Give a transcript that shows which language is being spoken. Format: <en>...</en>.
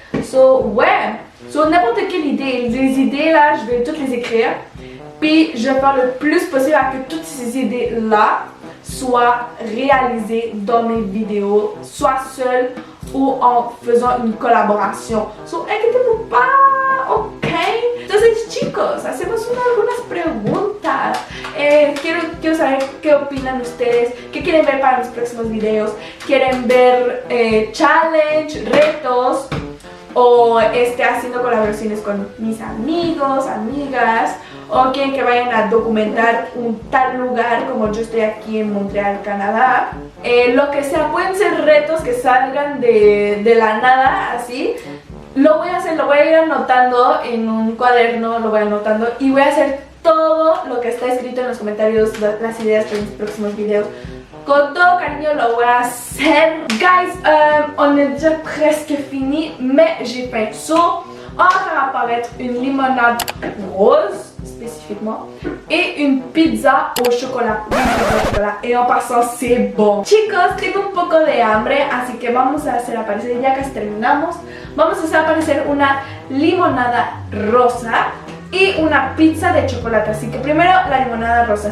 <fr>So ouais, so n'importe quelle idée, les idées là, je vais toutes les écrire. Puis je vais faire le plus possible à que toutes ces idées là soient réalisées dans mes vidéos, soit seule ou en faisant une collaboración. So inquiétez-vous pas, ok?</fr> <es>Entonces chicos, hacemos algunas preguntas. Quiero saber qué opinan ustedes, qué quieren ver para mis próximos videos. ¿Quieren ver challenge, retos? O haciendo colaboraciones con mis amigos, amigas, o quieren que vayan a documentar un tal lugar como yo estoy aquí en Montreal, Canadá. Lo que sea, pueden ser retos que salgan de la nada, así. Lo voy a hacer, lo voy a ir anotando en un cuaderno, lo voy anotando y voy a hacer todo lo que está escrito en los comentarios, las ideas para mis próximos videos. Con todo cariño lo voy a hacer.</es> <fr>Guys, on est déjà presque fini, mais j'ai faim. So, on va faire apparaître une limonade rose, spécifiquement, et une pizza au chocolat. Y en passant, c'est bon.</fr> <es>Chicos, tengo un poco de hambre, así que vamos a hacer aparecer, ya casi terminamos, vamos a hacer aparecer una limonada rosa y una pizza de chocolate. Así que primero la limonada rosa.</es>